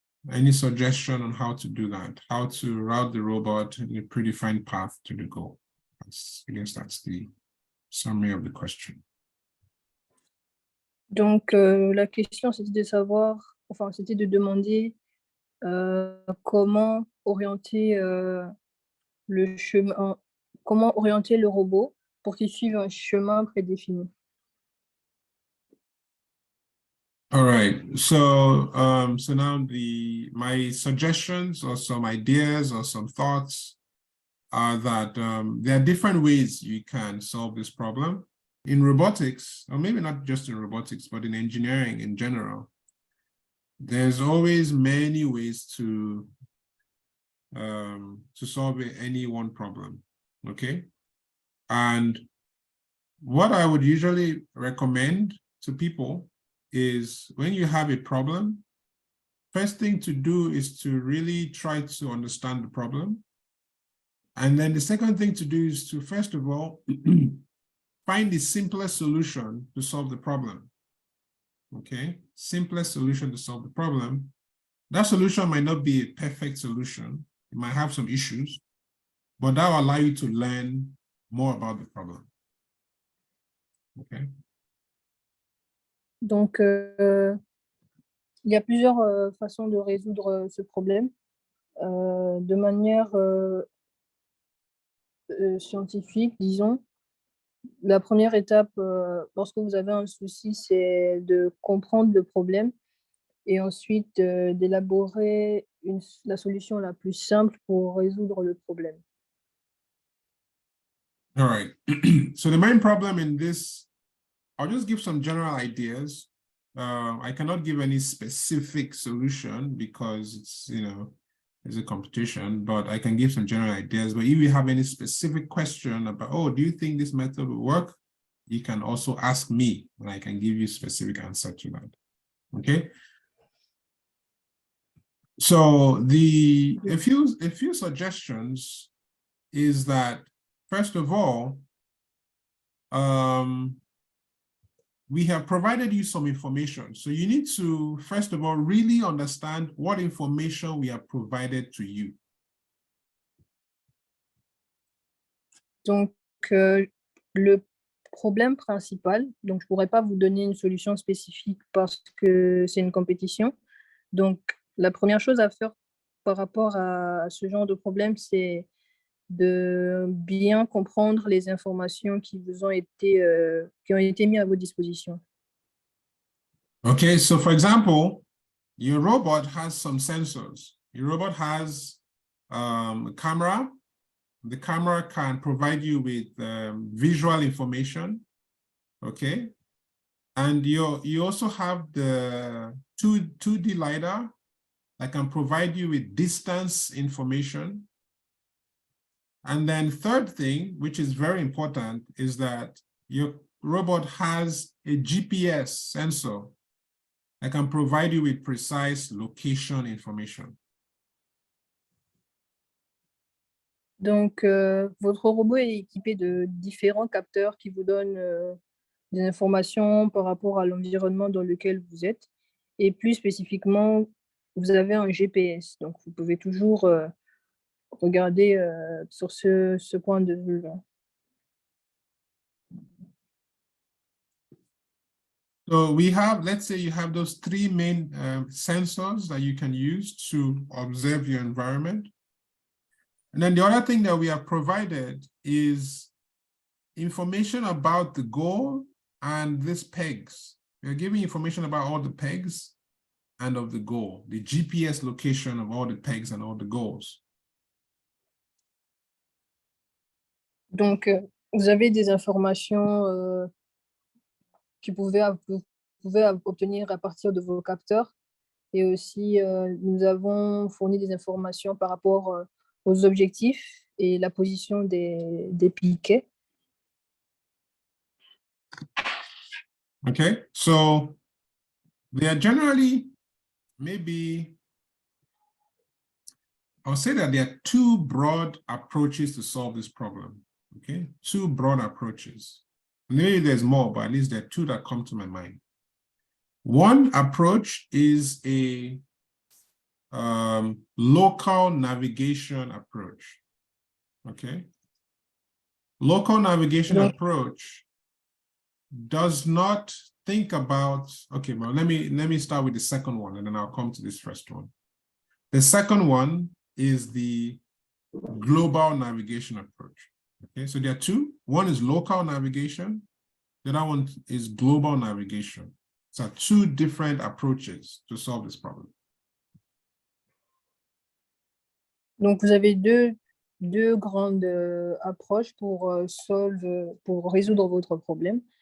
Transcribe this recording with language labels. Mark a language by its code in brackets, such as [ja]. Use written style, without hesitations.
[en] Any suggestion on how to do that, how to route the robot in a predefined path to the goal? I guess that's the summary of the question. [fr] Donc, la question, c'était de savoir, enfin, c'était de demander comment orienter le chemin, comment orienter le robot pour qu'il suive un chemin prédéfini. [en] All right, so so now my suggestions or some ideas or some thoughts are that there are different ways you can solve this problem. In robotics, or maybe not just in robotics, but in engineering in general, there's always many ways to solve any one problem, okay? And what I would usually recommend to people is when you have a problem, first thing to do is to really try to understand the problem. And then the second thing to do is to, first of all, find the simplest solution to solve the problem. Okay, simplest solution to solve the problem. That solution might not be a perfect solution. It might have some issues, but that will allow you to learn more about the problem. Okay. [fr] Donc, il y a plusieurs façons de résoudre ce problème. de manière scientifique, disons. La première étape, lorsque vous avez un souci, c'est de comprendre le problème et ensuite d'élaborer la solution la plus simple pour résoudre le problème. [en] All right. So the main problem in this, I'll just give some general ideas. I cannot give any specific solution because it's a competition, but I can give some general ideas. But if you have any specific question about, oh, do you think this method will work? You can also ask me and I can give you specific answer to that. Okay. So a few suggestions is that, first of all, we have provided you some information. So you need to, first of all, really understand what information we have provided to you. [fr] Donc, le problème principal, donc je ne pourrais pas vous donner une solution spécifique parce que c'est une compétition. Donc, la première chose à faire par rapport à ce genre de problème, c'est de bien comprendre les informations qui vous ont été, qui ont été mises à votre disposition. [en] Okay, so for example, your robot has some sensors. Your robot has a camera. The camera can provide you with visual information, okay? And you also have the 2D LiDAR that can provide you with distance information. And then third thing, which is very important, is that your robot has a GPS sensor that can provide you with precise location information. [fr] Donc, votre robot est équipé de différents capteurs qui vous donnent des informations par rapport à l'environnement dans lequel vous êtes. Et plus spécifiquement, vous avez un GPS. Donc, vous pouvez toujours regarder sur ce point de vue-là. [en] So we have, let's say you have those three main sensors that you can use to observe your environment. And then the other thing that we have provided is information about the goal and these pegs. We're giving information about all the pegs and of the goal, the GPS location of all the pegs and all the goals. [fr] Donc, vous avez des informations que vous pouvez obtenir à partir de vos capteurs. Et aussi, nous avons fourni des informations par rapport aux objectifs et la position des piquets. [en] Okay, so they are generally, maybe, I'll say that there are two broad approaches to solve this problem. Okay, two broad approaches. Maybe there's more, but at least there are two that come to my mind. One approach is a local navigation approach. Okay, local navigation approach does not think about, okay, well, let me start with the second one and then I'll come to this first one. The second one is the global navigation approach. Okay, so there are two. One is local navigation. The other one is global navigation. So two different approaches to solve this problem. [fr] Donc, vous avez deux grandes approches pour résoudre votre problème.